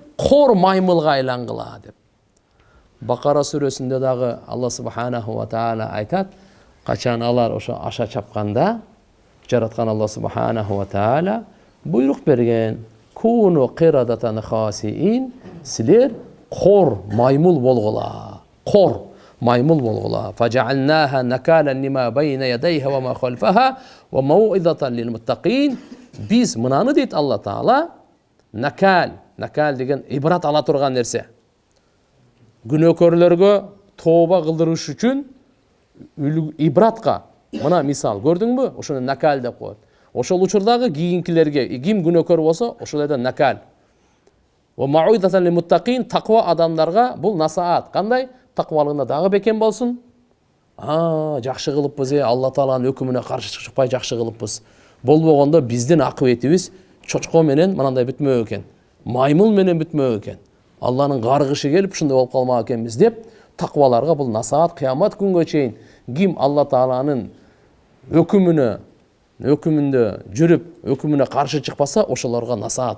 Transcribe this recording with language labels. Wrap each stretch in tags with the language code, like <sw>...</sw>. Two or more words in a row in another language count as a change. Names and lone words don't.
<ky>Кор маймылга айлангыла деп. Бакара сүрөсүндө дагы</ky> <ar>الله سبحانه وتعالى</ar> <ky>айтат, качан алар ошо аша чапканда жараткан</ky> <ar>الله سبحانه وتعالى</ar> <ky>буйрук берген.</ky> <ar>كونوا قردة خاسئين,</ar> <ky>силер кор маймыл болгула. Кор маймыл болгула.</ky> <ar>فجعلناها نكالا لما بين يديها وما خلفها وموعظة للمتقين.</ar> <ky>Биз мынаны дейт Алла таала, накал деген ибрат ала турган нерсе. Күнөөкөрлөргө тооба кылдырыш үчүн ибратка, мына мисал көрдүңбү? Ошону накал деп коет. Ошол учурдагы кийинкилерге ким күнөөкөр болсо, ошол жерде накал.</ky> <ar>وموعظة للمتقين,</ar> <ky>таква адамдарга бул насаат. Кандай? Таквалыгында дагы бекем болсун. Жакшы кылыппыз, Алла тааланын өкүмүнө каршы чыкпай жакшы кылыппыз. Болбогондо биздин акыбетибиз чочко менен мынандай бүтмөк экен. Маймыл менен бүтмөк экен. Алланын каргышы келип ушундай болуп калмак экенбиз деп, такваларга бул насаат кыямат күнгө чейин ким Алла тааланын өкүмүндө жүрүп, өкүмүнө каршы чыкпаса, ошолорго насаат.</ky>